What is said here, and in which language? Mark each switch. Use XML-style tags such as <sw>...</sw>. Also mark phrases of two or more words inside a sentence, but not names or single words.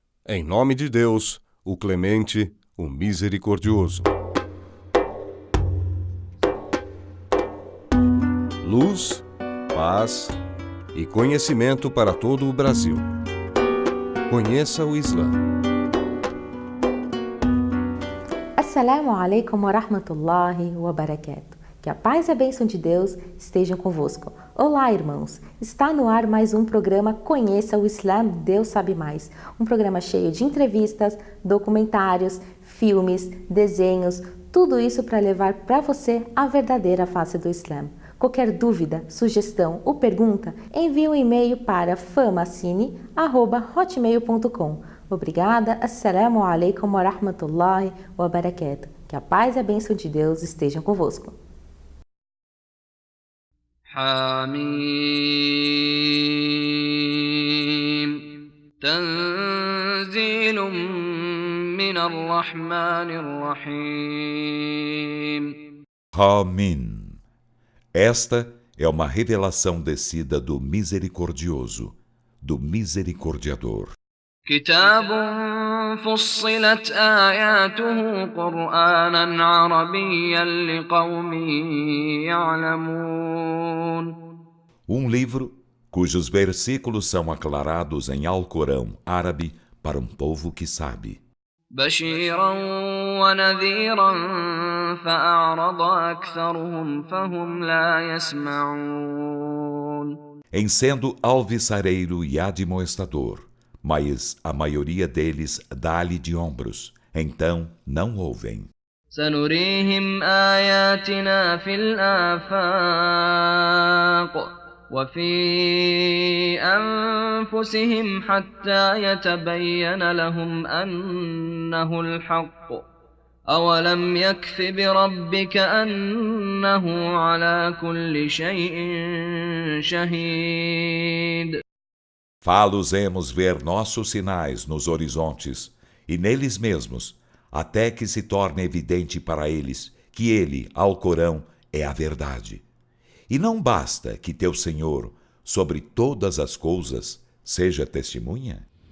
<pt>Em nome de Deus, o Clemente, o Misericordioso. Luz, paz e conhecimento para todo o Brasil. Conheça o Islã.</pt> <ar>السلام عليكم ورحمة الله وبركاته.</ar> <pt>Que a paz e a bênção de Deus estejam convosco. Olá, irmãos! Está no ar mais um programa Conheça o Islã, Deus Sabe Mais. Um programa cheio de entrevistas, documentários, filmes, desenhos, tudo isso para levar para você a verdadeira face do Islã. Qualquer dúvida, sugestão ou pergunta, envie um e-mail para famacine@hotmail.com. Obrigada,</pt> <ar>السلام عليكم ورحمة الله وبركاته.</ar> <pt>Que a paz e a bênção de Deus estejam convosco.</pt> <ar>حميم تنزيل من الرحمن الرحيم.</ar> <pt>Hamim. Esta é uma revelação descida do Misericordioso, do Misericordiador.</pt> <ar>كتاب فصلت آياته قرآنا عربيا لقوم يعلمون.</ar> <pt>Livro cujos versículos são aclarados em Alcorão árabe para um povo que sabe.</pt> <ar>بشيرا ونذيرا فأعرض أكثرهم فهم لا يسمعون.</ar> <pt>Em sendo alvissareiro e admoestador, mas a maioria deles dá-lhe de ombros, então não ouvem.</pt> <ar>سنريهم آياتنا في الآفاق وفي أنفسهم حتى يتبين لهم أنه الحق أولم يكف بربك أنه على كل شيء شهيد.</ar> <pt>Fá-los-emos ver nossos sinais nos horizontes e neles mesmos, até que se torne evidente para eles que ele, Alcorão, é a verdade. E não basta que teu Senhor, sobre todas as coisas, seja testemunha?</pt>